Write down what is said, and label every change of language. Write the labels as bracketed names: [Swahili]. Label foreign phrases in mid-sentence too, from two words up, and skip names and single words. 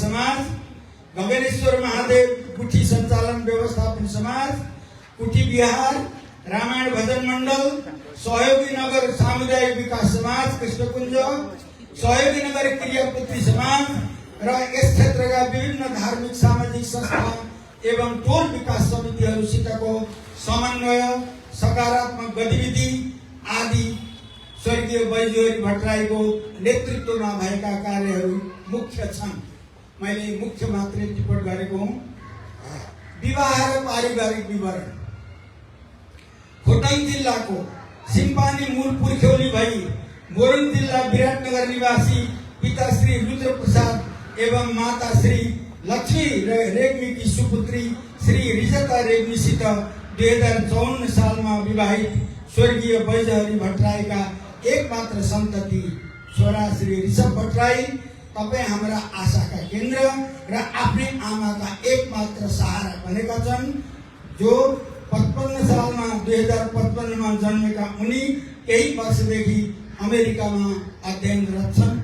[Nepali] समाज, गगनेश्वर महादेव कुठी सञ्चालन व्यवस्थापन समाज, कुठी विहार, रामायण भजन मण्डल, सहयोगी नगर सामुदायिक विकास समाज कृष्णकुञ्ज, सहयोगी नगर क्रियापुत्री समाज र यस क्षेत्रका विभिन्न धार्मिक, सामाजिक संस्था एवं टोल विकास समितिहरूसितको समन्वय, सकारात्मक गतिविधि आदि स्वर्गीय बैजहरी भट्टराईको नेतृत्वमा भएका कार्यहरू मुख्य छन्। मैले मुख्य मात्रै टिप्पण गरेको हुँ। विवाह र पारिवारिक विवरण। खोटाङ जिल्लाको सिम्पानी मूल पुर्ख्यौली भई मोरङ जिल्ला विराटनगर निवासी पिता श्री रुद्र प्रसाद एवं माता श्री लक्ष्मी रेग्मीकी सुपुत्री श्री रिजता रेग्मीसित 2054 सालमा विवाहित स्वर्गीय बैजहरी भट्टराईका एकमात्र सन्तति छोरा श्री ऋषभ भट्टराई तपाईँ हाम्रा आशाका केन्द्र र आफ्नै आमाका एकमात्र सहारा बनेका छन्, जो 2055 मा जन्मेका उनी केही वर्षदेखि अमेरिकामा अध्ययनरत छन्।